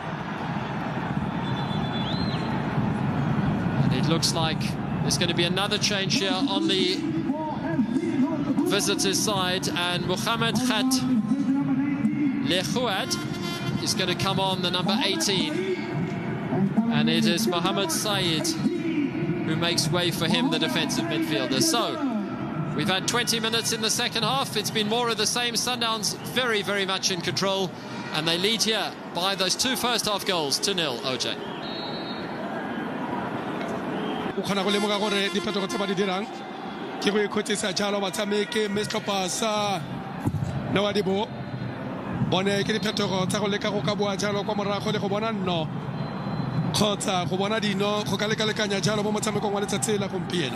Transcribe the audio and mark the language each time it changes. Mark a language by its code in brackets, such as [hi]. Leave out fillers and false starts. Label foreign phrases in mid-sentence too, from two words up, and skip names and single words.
[en] And it looks like there's going to be another change here on the visitors' side, and Mohamed Khat Lechouad is going to come on, the number 18, and it is Mohamed Said who makes way for him, the defensive midfielder. So we've had 20 minutes in the second half. It's been more of the same. Sundowns very, very much in control, and they lead here by those 2 first half goals to 0. OJ. [tn] Ke go ikhotsisa jalo batshameki Mestlopa sa Nouadhibou bone ke diphetogo tsa go leka go ka boa jalo kwa morago le go bona nno kgotsa go bona dino go ka lekalekanya jalo mo motshamekong wa letsatsi la gompieno.